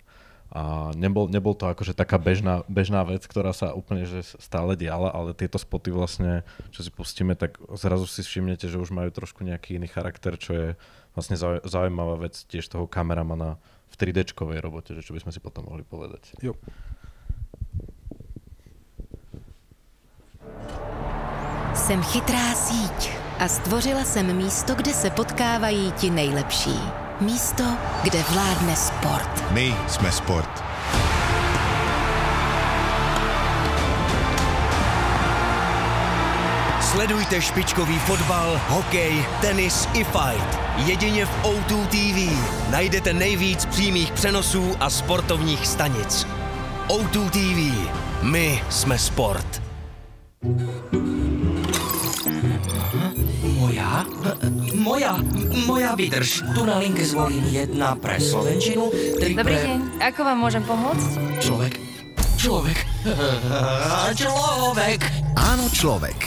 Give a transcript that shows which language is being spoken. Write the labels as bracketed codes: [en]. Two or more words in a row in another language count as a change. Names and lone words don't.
[sk] A nebol to akože taká bežná vec, ktorá sa úplne že stále diala, ale tieto spoty vlastne, čo si pustíme, tak zrazu si všimnete, že už majú trošku nejaký iný charakter, čo je vlastne zaujímavá vec tiež toho kameramana v 3D-čkovej robote, že čo by sme si potom mohli povedať. [cs] Jo. Jsem chytrá síť a stvořila jsem místo, kde se potkávají ti nejlepší. Místo, kde vládne sport. My jsme sport. Sledujte špičkový fotbal, hokej, tenis i fight. Jedině v O2 TV najdete nejvíc přímých přenosů a sportovních stanic. O2 TV. My jsme sport. [sk] Moja, vydrž. Tu na linke zvolím 1 pre slovenčinu, 3 Dobrý deň, ako vám môžem pomôcť? Človek. Áno, človek.